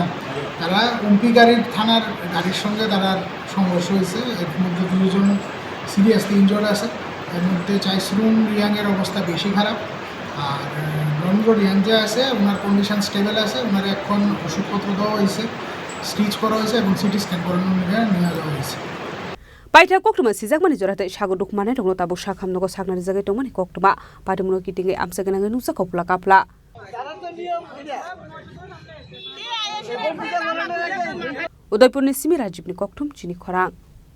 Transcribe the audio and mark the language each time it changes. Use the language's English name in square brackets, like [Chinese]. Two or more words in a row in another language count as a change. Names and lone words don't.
[Bangla] তারা ওমপি গাড়ির থানার গাড়ির সঙ্গে তারা সংঘর্ষ হয়েছে। এর মধ্যে দুজন [English] seriously injured [Bangla] আছে। এর মধ্যে চাইসুন রিয়াংয়ের অবস্থা বেশি খারাপ আর নরেন্দ্র রিয়াং যে আছে ওনার [English] condition stable [Bangla] আছে। ওনার এখন ওষুধপত্র দেওয়া হয়েছে, স্টিচ করা হয়েছে এবং [English] CT scan [Bangla] করানোর নিয়ে যাওয়া হয়েছে। [Kok Borok] Paita koktuma sijak mani jorate sago dokuman rong tabo sakhamnogo saknari jagai tongmani koktuma patimuno kitinge amsagenang nusa kopla kapla Udaipur ni Simi Rajib ni koktum chini khorang